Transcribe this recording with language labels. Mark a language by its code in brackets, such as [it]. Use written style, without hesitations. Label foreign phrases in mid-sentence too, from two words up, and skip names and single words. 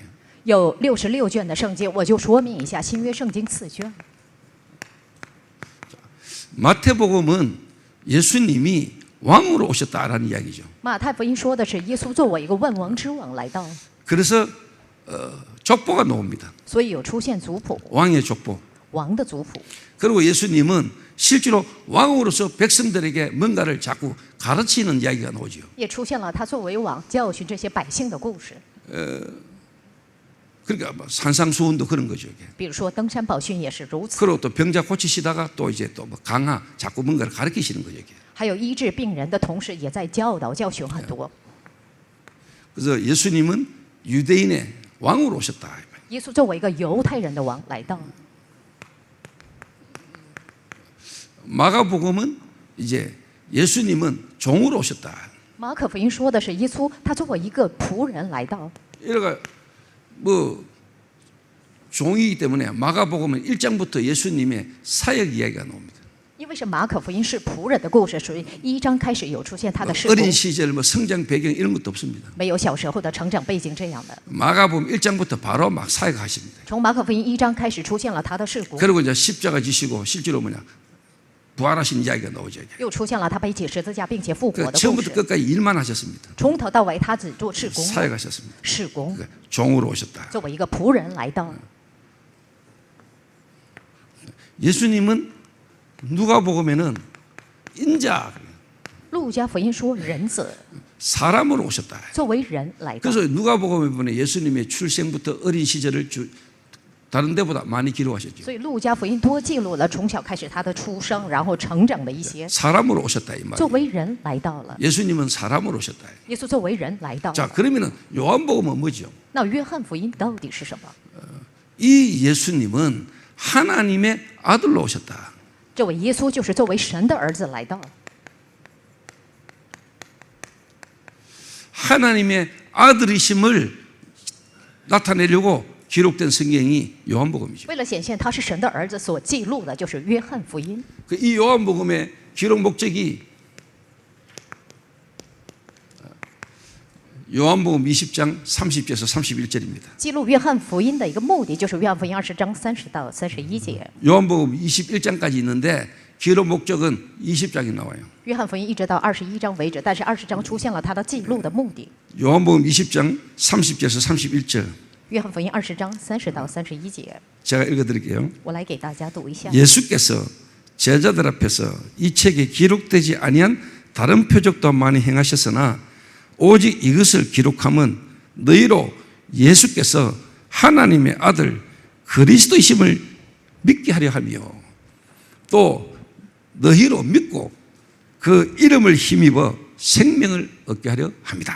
[zh] 有66卷的圣经，我就说明一下新约圣经4卷。 [ko] 마태복음은 예수님이 왕으로 오셨다라는 이야기죠. [zh] 马太福音说的是耶稣作为一个万王之王来到， [ko] 그래서 족보가 나옵니다. [zh] 所以有出现族谱， [ko] 왕의 족보. [zh] 王的族谱。 [ko] 그리고 예수님은 실제로 왕으로서 백성들에게 뭔가를 자꾸 가르치는 이야기가 나오죠. [zh] 也出现了他作为王教训这些百姓的故事， [ko] 그러니까 뭐 산상수훈도 그런 거죠. 이게. [zh] 比如说登山宝训也是如此， [ko] 그리고 또 병자 고치시다가 또 이제 또 뭐 강화 자꾸 뭔가를 가르치시는 거죠. 이게. [zh] 还有医治病人的同时，也在教导教训很多。 [ko] 그래서 예수님은 유대인의 왕으로 오셨다. [zh] 耶稣作为一个犹太人的王来到， [ko] 마가복음은 이제 예수님은 종으로 오셨다. [zh] 马可福音说的是耶稣他作为一个仆人来到， [ko] 이래가 뭐 종이기 때문에 마가복음은 1장부터 예수님의 사역 이야기가 나옵니다. [zh] 因为是马可福音是仆人的故事，所以1章开始有出现他的事工， [ko] 어린 시절 뭐 성장 배경 이런 것도 없습니다. [zh] 没有小时候的成长背景这样的。 [ko] 마가복음 1장부터 바로 막 사역하십니다. [zh] 从马可福音1章开始出现了他的事工， [ko] 그리고 이제 십자가 지시고 실제로 뭐냐 부활하신 이야기가 나오죠. [zh] 又出现了他背起十字架并且复活 [ko] 그 [zh] 的故 [ko] 처음부터 [zh] 事。 [ko] 끝까지 일만 하셨습니다. [zh] 从头到尾他只做事工， [ko] 사역하셨습니다. [zh] 事工 [ko] 그러니까 종으로 오셨다. [zh] 作为一个仆人来到。 [ko] 예수님은 누가복음에는 인자 [zh] 路加福音说人子 [ko] 사람으로 오셨다. [zh] 作为人来到， [ko] 그래서 누가복음에 보면 예수님의 출생부터 어린 시절을 다른 데보다 많이 기록하셨죠. [zh] 所以路加福音多记录了从小开始他的出生，然后成长的一些。 [ko] 사람으로 오셨다 이 말. [zh] 作为人来到了， [ko] 예수님은 사람으로 오셨다. [zh] 耶稣作为人来到 [ko] 자 [zh] 了。 [ko] 그러면은 요한복음은 뭐죠? [zh] 那约翰福音到底是什么？ [ko] 이 예수님은 하나님의 아들로 오셨다. [zh] 这位耶稣就是作为神的儿子来到， [ko] 하나님의 아들이심을 나타내려고 기록된 성경이 요한복음이죠. [zh] 为了显现他是神的儿子所记录的就是约翰福音。 [ko] 이 요한복음의 기록 목적이 요한복음 20장 30절에서 31절입니다. [zh] 记录约翰福音的一个目的就是约翰福音20章30到31节。 [ko] 요한복음 21장까지 있는데 기록 목적은 20장이 나와요. [zh] 约翰福音一直到21章为止，但是20章出现了它的记录的目的。 [ko] 요한복음 20장 30절에서 31절 [zh] 约翰福音20章30到31节， [ko] 제가 읽어드릴게요. [zh] 我来给大家读一下。 [ko] 예수께서 제자들 앞에서 이 책에 기록되지 아니한 다른 표적도 많이 행하셨으나 오직 이것을 기록함은 너희로 예수께서 하나님의 아들 그리스도이심을 믿게 하려 하며 또 너희로 믿고 그 이름을 힘입어 생명을 얻게 하려 합니다.